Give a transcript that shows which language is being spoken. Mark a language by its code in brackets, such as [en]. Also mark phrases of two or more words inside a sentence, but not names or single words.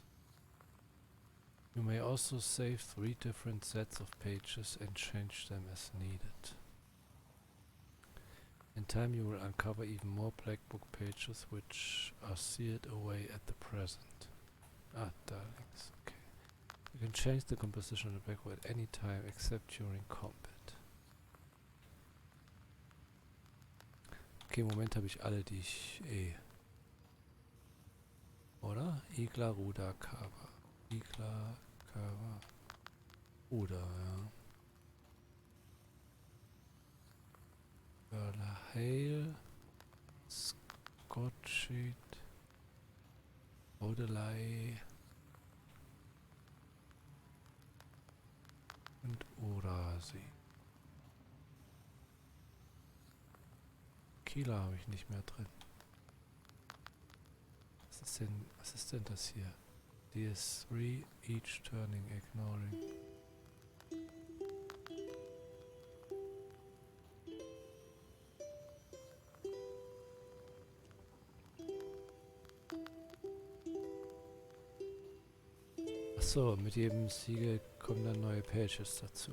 [en] You may also save 3 different sets of pages and change them as needed. In time you will uncover even more black book pages which are sealed away at the present. Ah, darlings, okay. You can change the composition of the black book at any time except during combat. [de] Okay, im Moment habe ich alle, die ich Oder? Igla, Ruda, Kava. Igla, Kava, Ruda, ja. Hale, Scotchit, Odelei und Urasi. Kila habe ich nicht mehr drin. Was ist denn das hier? DS3, [en] each turning, ignoring. [de] Achso, mit jedem Siegel kommen dann neue Pages dazu.